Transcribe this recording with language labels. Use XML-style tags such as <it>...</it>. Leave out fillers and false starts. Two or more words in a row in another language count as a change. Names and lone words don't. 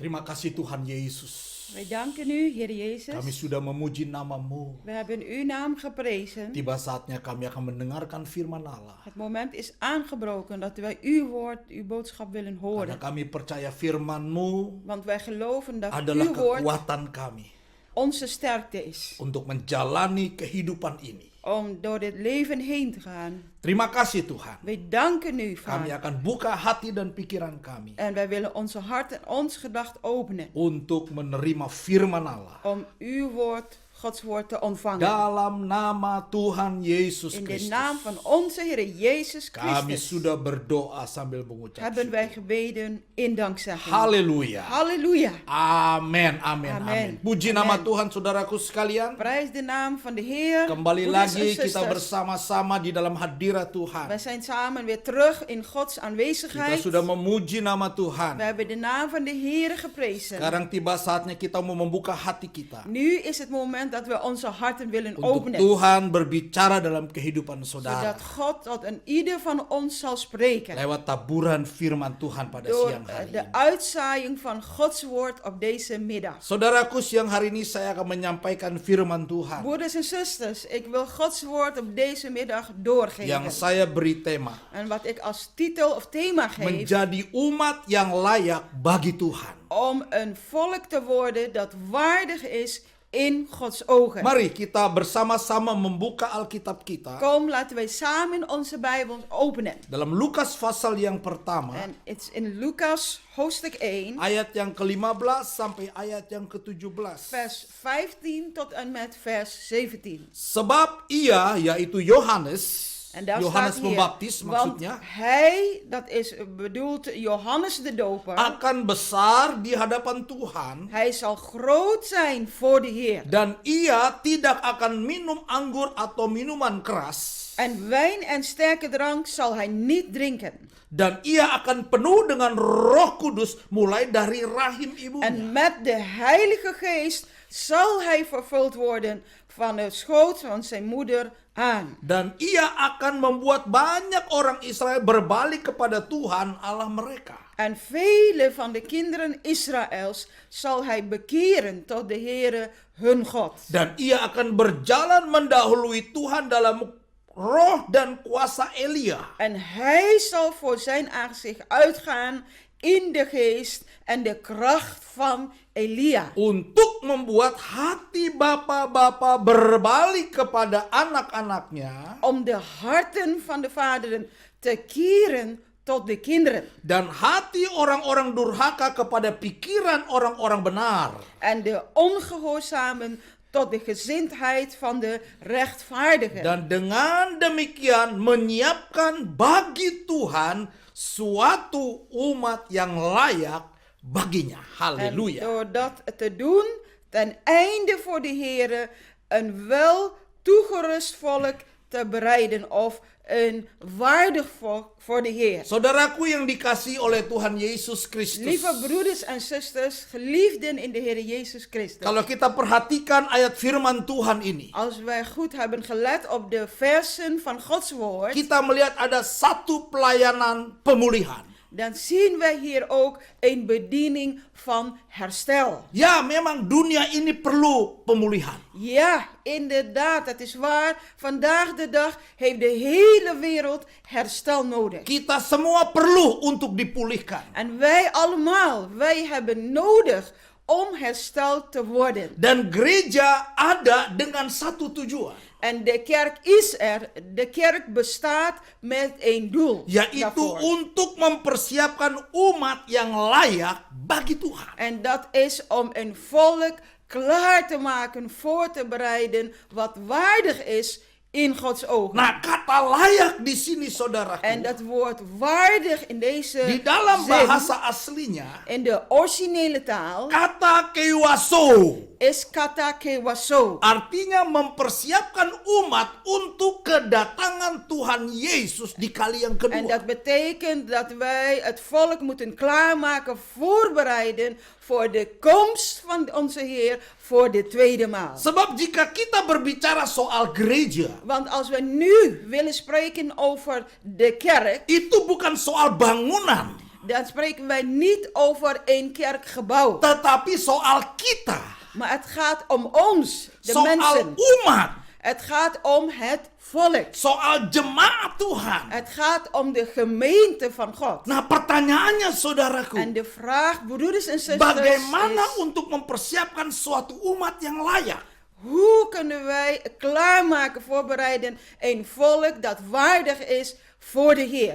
<id>kasih Tuhan Yesus.</id> <nl>Wij danken u, Heer Jezus.</nl> <id>Kami sudah memuji nama-Mu.</id> <nl>We hebben uw naam geprezen.</nl> <id>Tiba saatnya kami akan mendengarkan firman Allah.</id> <nl>Het moment is aangebroken dat wij uw woord, uw boodschap willen</nl> <id>Karena</id> <nl>horen.</nl> <id>kami percaya firman-Mu</id> <nl>Want wij geloven dat</nl> <id>adalah</id> <nl>uw woord</nl> <id>kekuatan kami</id> <nl>onze sterkte is.</nl> <id>untuk menjalani kehidupan ini.</id> <nl>Om door dit leven heen te gaan.</nl> <id>Terima kasih Tuhan.</id> <nl>Wij danken u,</nl> <id>Kami</id> <nl>Vader.</nl> <id>akan buka hati dan pikiran kami</id> <nl>En wij willen onze hart en ons gedacht openen.</nl> <id>untuk menerima firman Allah.</id> <nl>Om uw woord, Gods woord te ontvangen.</nl> <id>Dalam nama Tuhan Yesus</id> <nl>In de</nl> <id>Kristus.</id> <nl>naam van onze Heer Jezus</nl> <id>Kami</id> <nl>Christus</nl> <id>sudah berdoa sambil mengucap</id> <nl>hebben wij</nl> <id>syukur.</id> <nl>gebeden in dankzegging.</nl> <id>Haleluya.</id> <nl>Halleluja.</nl> <id>Amin, amin,</id> <nl>Amin.</nl> <id>amin. Puji nama</id> <nl>Amin.</nl> <id>Tuhan saudaraku sekalian.</id> <nl>Prijs de naam van de Heer.</nl> <id>Kembali</id> <nl>Broeders</nl> <id>lagi</id> <nl>en</nl> <id>kita</id> <nl>zusters.</nl> <id>bersama-sama di dalam hadirat</id> <nl>Wij</nl> <id>Tuhan.</id> <nl>zijn samen weer terug in Gods</nl> <id>Kita</id> <nl>aanwezigheid.</nl> <id>sudah memuji nama</id> <nl>We</nl> <id>Tuhan.</id> <nl>hebben de naam van de Heer geprezen.</nl> <id>Sekarang tiba saatnya kita mau membuka hati kita</id> <nl>Nu is het moment dat we onze harten willen</nl> <id>untuk</id> <nl>openen.</nl> <id>Tuhan berbicara dalam kehidupan saudara</id> <nl>Zodat God tot een ieder van ons zal spreken.</nl> <id>lewat taburan firman Tuhan pada</id> <nl>Door</nl> <id>siang hari</id> <nl>de</nl> <id>ini.</id> <nl>uitzaaiing van Gods woord op deze middag.</nl> <id>Saudaraku, siang hari ini saya akan menyampaikan firman Tuhan</id> <nl>Broeders en zusters, ik wil Gods woord op deze middag</nl> <id>yang</id> <nl>doorgeven.</nl> <id>saya beri tema</id> <nl>En wat ik als titel of thema geef,</nl> <id>menjadi umat yang layak bagi Tuhan.</id> <nl>om een volk te worden dat waardig is in Gods ogen.</nl> <id>Mari kita bersama-sama membuka Alkitab kita</id> <nl>Kom, laten wij samen onze Bijbel openen.</nl> <id>dalam Lukas pasal yang pertama,</id> <nl>En het is in Lucas hoofdstuk 1,</nl> <id>ayat yang ke-15 sampai ayat yang ke-17.</id> <nl>vers 15 tot en met vers 17.</nl> <id>Sebab ia, yaitu Yohanes,</id> <nl>En daar</nl> <id>Yohanes</id> <nl>staat hier,</nl> <id>Pembaptis</id> <nl>want</nl> <id>maksudnya,</id> <nl>hij, dat is bedoeld Johannes de Doper,</nl> <id>akan besar di hadapan Tuhan,</id> <nl>hij zal groot zijn voor de Heer.</nl> <id>dan ia tidak akan minum anggur atau minuman keras,</id> <nl>En wijn en sterke drank zal hij niet drinken.</nl> <id>dan ia akan penuh dengan Roh Kudus mulai dari rahim ibunya.</id> <nl>En met de Heilige Geest zal hij vervuld worden van de schoot van zijn moeder aan.</nl> <id>Dan ia akan membuat banyak orang Israel berbalik kepada Tuhan Allah mereka.</id> <nl>En vele van de kinderen Israëls zal hij bekeren tot de Heere hun God.</nl> <id>Dan ia akan berjalan mendahului Tuhan dalam roh dan kuasa Elia.</id> <nl>En hij zal voor zijn aangezicht uitgaan in de geest en de kracht van Elia.</nl> <id>Untuk membuat hati bapak-bapak berbalik kepada anak-anaknya.</id> <nl>Om de harten van de vaderen te keren tot de kinderen.</nl> <id>Dan hati orang-orang durhaka kepada pikiran orang-orang benar.</id> <nl>En de ongehoorzamen tot de gezindheid van de rechtvaardigen.</nl> <id>Dan dengan demikian menyiapkan bagi Tuhan suatu umat yang layak baginya.</id> <nl>En</nl> <id>Haleluya.</id> <nl>door dat te doen, ten einde voor de Heere een wel toegerust volk te bereiden of een waardig volk voor de Heer.</nl> <id>Saudaraku yang dikasihi oleh Tuhan Yesus Kristus.</id> <nl>Lieve broeders en zusters, geliefden in de Heer Jezus Christus.</nl> <id>Kalau kita perhatikan ayat firman Tuhan ini,</id> <nl>Als wij goed hebben gelet op de versen van Gods woord,</nl> <id>kita melihat ada satu pelayanan pemulihan.</id> <nl>dan zien wij hier ook een bediening van herstel.</nl> <id>Ya, memang dunia ini perlu pemulihan.</id> <nl>Ja, inderdaad, het is waar. Vandaag de dag heeft de hele wereld herstel nodig.</nl> <id>Kita semua perlu untuk dipulihkan.</id> <nl>En wij allemaal, wij hebben nodig om hersteld te worden.</nl> <id>Dan gereja ada dengan satu tujuan,</id> <nl>En de kerk is er, de kerk bestaat met één doel.</nl> <id>yaitu</id> <nl>daarvoor.</nl> <id>untuk mempersiapkan umat yang layak bagi Tuhan.</id> <nl>En dat is om een volk klaar te maken, voor te bereiden, wat waardig is in Gods ogen.</nl> <id>Nah, kata layak di sini saudaraku,</id> <nl>En dat woord waardig in deze</nl> <id>di dalam</id> <nl>zin,</nl> <id>bahasa aslinya,</id> <nl>in de originele taal,</nl> <id>kata kewaso.</id> <nl>is katakewaso.</nl> <id>Artinya mempersiapkan umat untuk kedatangan Tuhan Yesus di kali yang</id> <nl>En</nl> <id>kedua.</id> <nl>dat betekent dat wij het volk moeten klaarmaken, voorbereiden voor de komst van onze Heer voor de tweede maal.</nl> <id>Sebab jika kita berbicara soal gereja,</id> <nl>Want als we nu willen spreken over de kerk,</nl> <id>itu bukan soal bangunan.</id> <nl>dan spreken wij niet over een kerkgebouw.</nl> <id>tetapi soal kita,</id> <nl>Maar het gaat om ons, de</nl> <id>soal</id> <nl>mensen.</nl> <id>umat,</id> <nl>Het gaat om het volk.</nl> <id>soal jemaat Tuhan.</id> <nl>Het gaat om de gemeente van God.</nl> <id>Nah, pertanyaannya saudaraku,</id> <nl>En de vraag, broeders en zusters,</nl> <id>bagaimana</id> <nl>is,</nl> <id>untuk mempersiapkan suatu umat yang layak?</id> <nl>hoe kunnen wij klaarmaken, voorbereiden een volk dat waardig is voor de Heer?</nl>